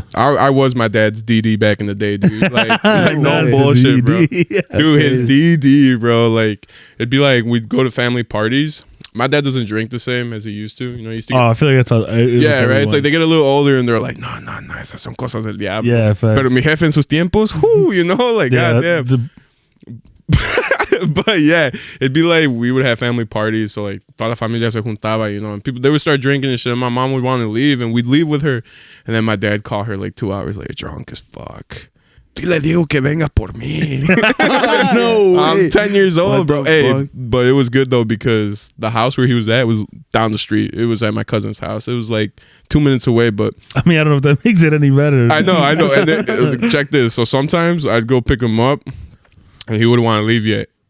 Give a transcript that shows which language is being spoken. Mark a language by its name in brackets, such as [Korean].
[English] And I was my dad's DD back in the day, dude. Like no bullshit, bro. Yeah, Dude, his DD, bro. Like, it'd be like, we'd go to family parties. My dad doesn't drink the same as he used to. You know, he used to I feel like that's how. Yeah, right? It's like they get a little older and they're like, no, [Spanish] esas son cosas del diablo. [English] Yeah, facts. [Spanish] Pero mi jefe en sus tiempos, [English] you know, like, goddamn. But yeah, it'd be like we would have family parties, so like [Spanish] toda la familia se juntaba, [English] you know, and they would start drinking and shit, and my mom would want to leave, and we'd leave with her, and then my dad called her like 2 hours later, drunk as fuck. [Spanish] Dile Diego que venga por mí. [English] No way. I'm 10 years old, bro. Hey, Fuck? but it was good though, because the house where he was at was down the street. It was at my cousin's house. It was like 2 minutes away, but I mean, I don't know if that makes it any better. I know. And then, check this. So sometimes I'd go pick him up, and he wouldn't want to leave yet.